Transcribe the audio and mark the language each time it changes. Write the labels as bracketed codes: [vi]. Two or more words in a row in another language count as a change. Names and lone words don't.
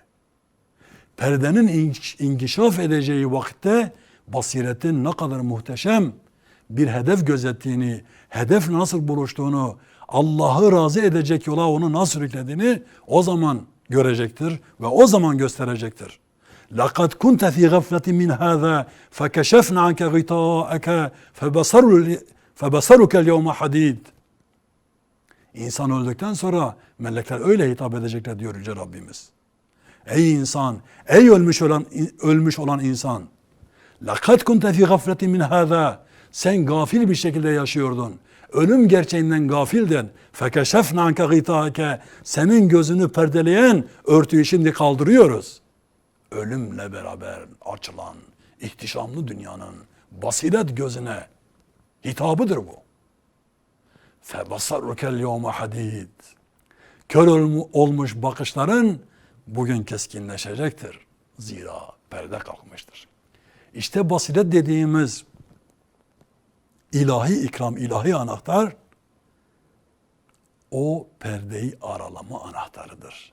[tr] Perdenin inkişaf edeceği vakitte basiretin ne kadar muhteşem bir hedef gözettiğini, hedef nasıl buluştuğunu, Allah'ı razı edecek yola onu nasıl sürüklediğini o zaman görecektir ve o zaman gösterecektir. [ar] لَقَدْ كُنْتَ فِي غَفْلَةٍ مِنْ هَذَا فَكَشَفْنَا عَنْكَ غِطَاءَكَ فَبَصَرُكَ الْيَوْمَ حَدِيدٍ [tr] İnsan öldükten sonra melekler öyle hitap edecekler diyor Yüce Rabbimiz. Ey insan, ey ölmüş olan insan. [ar] لَقَدْ كُنْتَ فِي غَفْلَةٍ مِنْ هَذَا [tr] Sen gafil bir şekilde yaşıyordun. Ölüm gerçeğinden gafildin. [ar] فَكَشَفْنَا عَنْكَ غِطَاءَكَ [tr] Senin gözünü perdeleyen örtüyü şimdi kaldırıyoruz. Ölümle beraber açılan ihtişamlı dünyanın basiret gözüne hitabıdır bu. [ar] فَبَصَرُكَ الْيَوْمَ حَدِيدٍ [tr] Kör olmuş bakışların bugün keskinleşecektir. Zira perde kalkmıştır. İşte basiret dediğimiz ilahi ikram, ilahi anahtar o perdeyi aralama anahtarıdır.